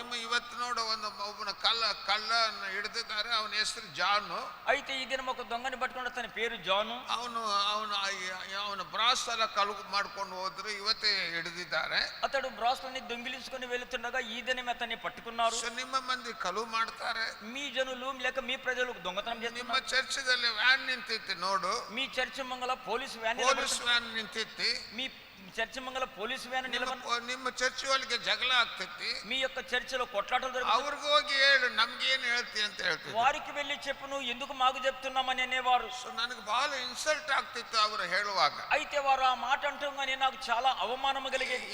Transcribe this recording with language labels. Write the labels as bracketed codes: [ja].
[kn] ನಿಮ್ಮ ಇವತ್ತು ನೋಡು ಒಬ್ಬನ ಕಳ್ಳ ಹಿಡಿದಿದ್ದಾರೆ. ಅವನ ಹೆಸರು ಜಾನ್. [te] అయితే ఈ దినం ఒక దొంగని పట్టుకున్న, తన పేరు జాను. [kn] ಅವನ ಬ್ರಾಸ್ ಎಲ್ಲ ಕలుగు ಮಾಡ್ಕೊಂಡು ಹೋದ್ರು. ಇವತ್ತೇ ಹಿಡಿದಿದ್ದಾರೆ. [te] అతడు బ్రాస్లని దొంగిలించుకొని వెళుతుండగా ఈ దినం అతన్ని పట్టుకున్నారు. [kn] ನಿಮ್ಮ ಮಂದಿ కలుగు ಮಾಡ್ತಾರೆ. [te] మీ జనులు లేక మీ ప్రజలు దొంగతనం చేస్తున్నారు. [kn] ನಿಮ್ಮ ಚರ್ಚದಲ್ಲಿ ವ್ಯಾನ್ ನಿಂತಿತ್ತು ನೋಡು. [te] మీ చర్చి మంగళ పోలీసు వ్యాన్ [kn] ನಿಂತಿತ್ತು. [te] మీ చర్చి మంగళ పోలీసు వ్యాన్ [kn] ನಿಮ್ಮ ಚರ್ಚ್ ಒಳಗೆ ಜಗಳ ಆಗ್ತೈತಿ. [te] మీ యొక్క చర్చిలో కొట్లాటలు జరుగుతాయి. [kn] ಅವ್ರಿಗೆ ಹೋಗಿ ಹೇಳು, ನಮ್ಗೇನ್ ಹೇಳ್ತಿ ಅಂತ ಹೇಳ್ತೀವಿ. [te] వారికి వెళ్ళి చెప్పు, నువ్వు ఎందుకు మాకు చెప్తున్నామని అనేవారు. [kn] సో ನನಗೆ ಬಹಳ ಇನ್ಸಲ್ಟ್ ಆಗ್ತಿತ್ತು ಅವರು ಹೇಳುವಾಗ. [te] అయితే వారు ఆ మాట అంటూగానే నాకు చాలా అవమానం కలిగేది.